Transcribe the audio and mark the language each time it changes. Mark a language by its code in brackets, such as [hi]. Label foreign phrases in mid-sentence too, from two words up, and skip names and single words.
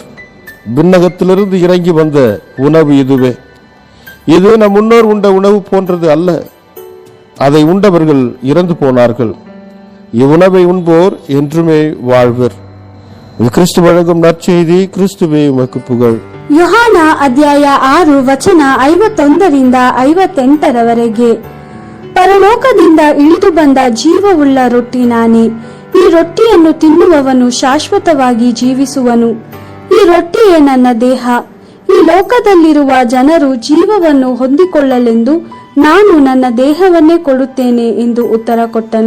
[ta] விண்ணகத்திலிருந்து இறங்கி வந்த உணவு இதுவே. இது நம் முன்னோர் உண்ட உணவு போன்றது அல்ல. அதை உண்டவர்கள் இறந்து போனார்கள். இவ்வுணவை உண்போர் என்றுமே வாழ்வர். கிறிஸ்து வழங்கும் நற்செய்தி. கிறிஸ்துவே உமக்கு புகழ். [kn] யோಹಾನ ಅಧ್ಯಾಯ 6 ವಚನ 51 58 ಪರಲೋಕದಿಂದ ಇಳಿದು ಬಂದ ಜೀವವುಳ್ಳ ರೊಟ್ಟಿ ನಾನೇ. ಈ ರೊಟ್ಟಿಯನ್ನು ತಿನ್ನುವವನು ಶಾಶ್ವತವಾಗಿ ಜೀವಿಸುವನು. ಈ ರೊಟ್ಟಿಯೇ ನನ್ನ ದೇಹ. ಈ ಲೋಕದಲ್ಲಿರುವ ಜನರು ಜೀವವನ್ನು ಹೊಂದಿಕೊಳ್ಳಲೆಂದು ನಾನು ನನ್ನ ದೇಹವನ್ನೇ ಕೊಡುತ್ತೇನೆ ಎಂದು ಉತ್ತರ ಕೊಟ್ಟನು.